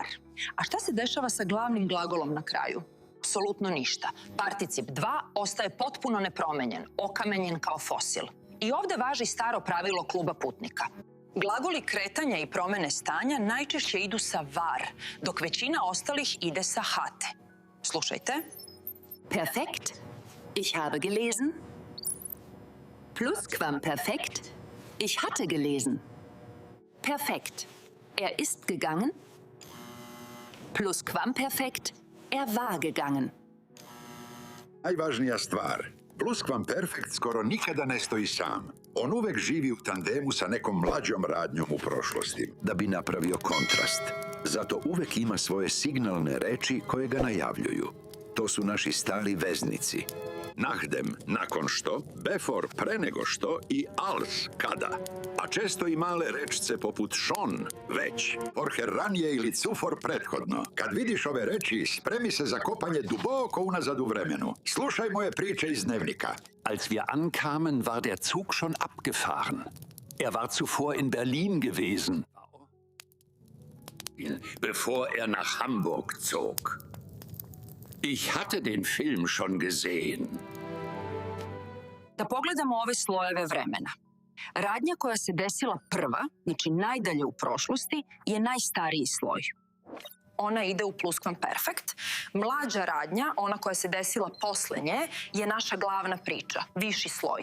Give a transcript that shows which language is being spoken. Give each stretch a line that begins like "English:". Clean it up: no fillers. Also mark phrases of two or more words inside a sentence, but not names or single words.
Serbian: A šta se dešava sa glavnim glagolom na kraju? Apsolutno ništa. Particip 2 ostaje potpuno nepromenjen, okamenjen kao fosil. I ovde važi staro pravilo kluba putnika. Glagoli kretanja i promene stanja najčešće idu sa war, dok većina ostalih ide sa hatte. Slušajte.
German: Perfekt. Ich habe gelesen. Plusquamperfekt. Ich hatte gelesen. Perfekt. Er ist gegangen. Plusquamperfekt. Er war gegangen.
Serbian: Najvažnija stvar, pluskvamperfekt skoro nikada ne stoji sam. On uvek živi u tandemu sa nekom mlađom radnjom u prošlosti, da bi napravio kontrast. Zato uvek ima svoje signalne reči koje ga najavljuju. To su naši stari veznici. Nachdem, nakon što, before, pre nego što i als, kada. A često i male rečce poput schon, već, vorher ranije ili zuvor prethodno. Kad vidiš ove reči, spremi se za kopanje duboko unazad u vremenu. Slušaj moje priče iz dnevnika.
German: Als wir ankamen, war der Zug schon abgefahren. Er war zuvor in Berlin gewesen, bevor er nach Hamburg zog. Ich hatte den Film schon gesehen.
Serbian: Da pogledamo ove slojeve vremena. Radnja koja se desila prva, znači najdalje u prošlosti, je najstariji sloj. Ona ide u pluskvamperfekt. Mlađa radnja, ona koja se desila posle nje, je naša glavna priča, viši sloj.